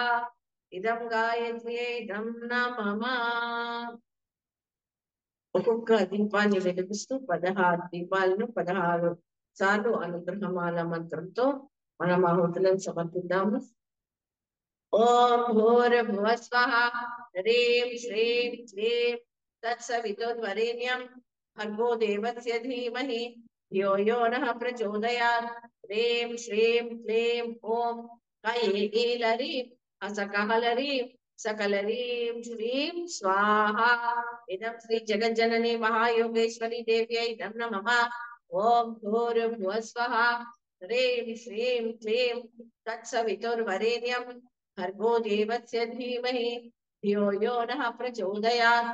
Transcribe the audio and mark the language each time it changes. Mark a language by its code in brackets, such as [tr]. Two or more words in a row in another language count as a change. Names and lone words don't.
[sa] ఇదం గాయత్ర్యై ఇదం నమః. [te] ఒక్కొక్క దీపాన్ని వెలిగిస్తూ 16 దీపాలను 16 సార్లు అనుగ్రహమాల మంత్రంతో మన ఆహుతులను సమర్పిద్దాము. [sa] ఓం భూర్భువః స్వః హ్రీం శ్రీం క్లీం తత్సవితుర్వరేణ్యం భర్గో దేవస్య ధీమహి ధియో యో నః ప్రచోదయాత్. హ్రీం శ్రీం క్లీం ఓం కైలరీం హసకహలరీం सकलरीं श्रीं स्वाहा. इदं श्री जगज्जननी महायोगेश्वरी देव्यै इदं नमः. ओम भूर्भुवः स्वः ह्रीं श्रीं क्लीं तत्सवितुर्वरेण्यं भर्गो देवस्य धीमहि धियो यो नः प्रचोदयात्.